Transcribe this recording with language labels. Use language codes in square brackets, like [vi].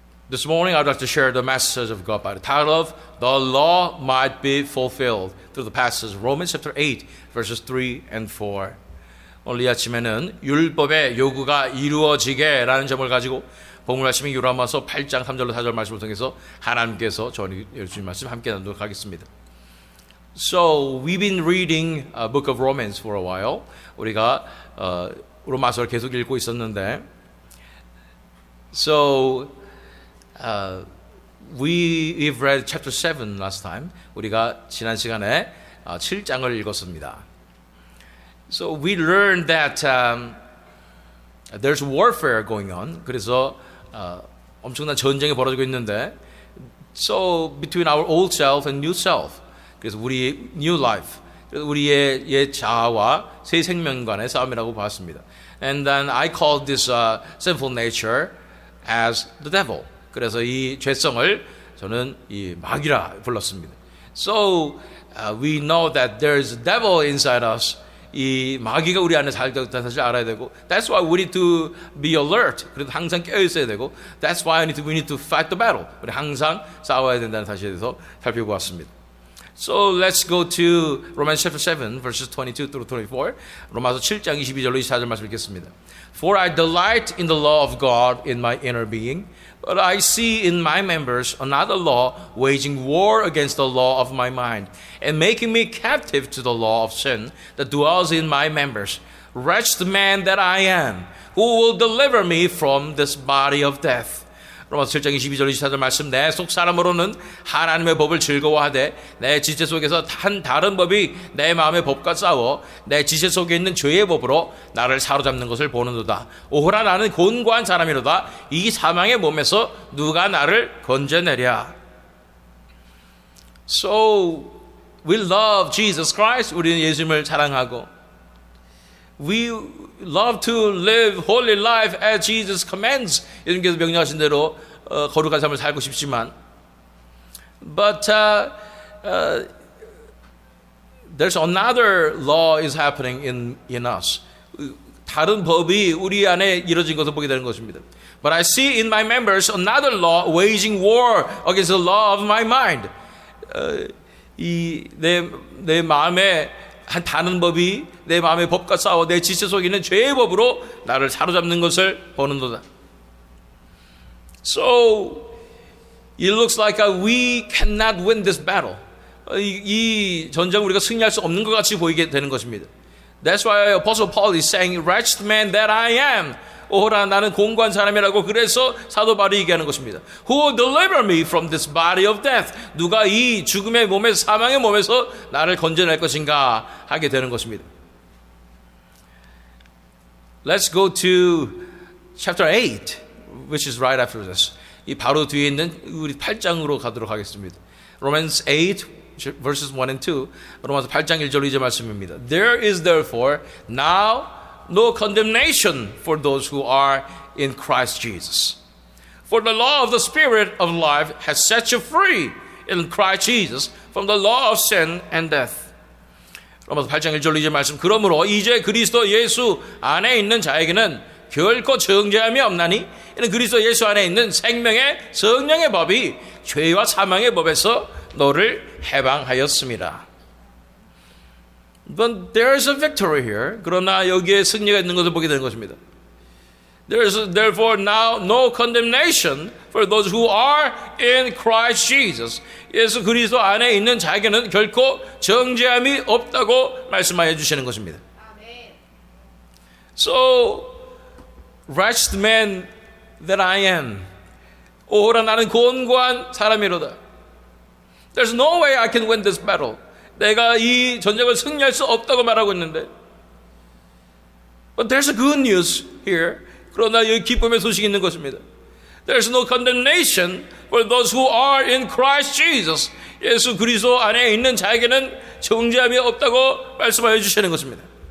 [en] This morning I'd like to share the message of God by the title of The Law Might Be Fulfilled through the passage Romans chapter 8 verses 3 and 4. [ko] 오늘 이 아침에는 율법의 요구가 이루어지게 라는 점을 가지고 본문 말씀인 요한일서 8장 3절로 4절 말씀을 통해서 하나님께서 저희 주신 말씀 함께 나누도록 하겠습니다. [en] So we've been reading a book of Romans for a while. [ko] 우리가 로마서를 계속 읽고 있었는데 [en] So we've read chapter 7 last time. [ko] 우리가 지난 시간에 7장을 읽었습니다. [en] So we learned that there's warfare going on. [ko] 그래서 엄청난 전쟁이 벌어지고 있는데 [en] So between our old self and new self. [ko] 그래서 우리의 [en] new life. [ko] 그래서 우리의 옛 자아와 새 생명 간의 싸움이라고 봤습니다. [en] And then I called this sinful nature as the devil. [ko] 그래서 이 죄성을 저는 이 마귀라 불렀습니다. [en] So we know that there's a devil inside us. [ko] 이 마귀가 우리 안에 살고 있다는 사실 알아야 되고 [en] That's why we need to be alert. [ko] 그래서 항상 깨어 있어야 되고 [en] That's why we need to fight the battle. [ko] 우리 항상 싸워야 된다는 사실에 대해서 살펴보았습니다. [en] So let's go to Romans chapter 7 verses 22 through 24. [ko] 로마서 7장 22절로 24절 말씀 읽겠습니다. [en] For I delight in the law of God in my inner being, but I see in my members another law waging war against the law of my mind and making me captive to the law of sin that dwells in my members. Wretched man that I am, who will deliver me from this body of death? [ko] 로마서 7장 22절 24절 말씀 내 속 사람으로는 하나님의 법을 즐거워하되 내 지체 속에서 한 다른 법이 내 마음의 법과 싸워 내 지체 속에 있는 죄의 법으로 나를 사로잡는 것을 보는도다. 오호라 나는 곤고한 사람이로다. 이 사망의 몸에서 누가 나를 건져내랴. [en] So we love Jesus Christ. [ko] 우리는 예수님을 사랑하고 [en] We love to live holy life as Jesus commands. [ko] 예수님께서 명령하신 대로 거룩한 삶을 살고 싶지만 [en] But there's another law is happening in us. [ko] 다른 법이 우리 안에 이루어진 것을 보게 되는 것입니다. [en] But I see in my members another law waging war against the law of my mind. [ko] 내 마음에 한 다른 법이 내 마음의 법과 싸워 내 지체 속에 있는 죄의 법으로 나를 사로잡는 것을 보는도다. [en] So it looks like we cannot win this battle. [ko] 이 전쟁을 우리가 승리할 수 없는 것 같이 보이게 되는 것입니다. [en] That's why Apostle Paul is saying, "Wretched man that I am." [ko] 오호라 나는 공고한 사람이라고 그래서 사도 바울이 얘기하는 것입니다. [en] Who will deliver me from this body of death? [ko] 누가 이 죽음의 몸에서 사망의 몸에서 나를 건져낼 것인가 하게 되는 것입니다. [en] Let's go to chapter 8, which is right after this. [ko] 이 바로 뒤에 있는 우리 8장으로 가도록 하겠습니다. [en] Romans 8 verses 1 and 2. [ko] 로마서 8장 1절 2절 말씀입니다. [en] There is therefore now no condemnation for those who are in Christ Jesus. For the law of the Spirit of life has set you free in Christ Jesus from the law of sin and death. [ko] 로마서 8장 1절 2절 말씀. 그러므로 이제 그리스도 예수 안에 있는 자에게는 결코 정죄함이 없나니 이는 그리스도 예수 안에 있는 생명의 성령의 법이 죄와 사망의 법에서 너를 해방하였습니다. [en] But there is a victory here. [ko] 그러나 여기에 승리가 있는 것을 보게 되는 것입니다. [en] There is therefore now no condemnation for those who are in Christ Jesus. [ko] 예수 그리스도 안에 있는 자에게는 결코 정죄함이 없다고 말씀하여 주시는 것입니다. [en] So, wretched man that I am. [ko] 오호라 나는 곤고한 사람이로다. [en] There's no way I can win this battle. [ko] 내가 이 전쟁을 승리할 수 없다고 말하고 있는데 [en] But there's a good news here. [ko] 그러나 여기 기쁨의 소식이 있는 것입니다. [en] There's no condemnation for those who are in Christ Jesus. [ko] 예수 그리스도 안에 있는 자에게는 정죄함이 없다고 말씀하여 주시는 것입니다.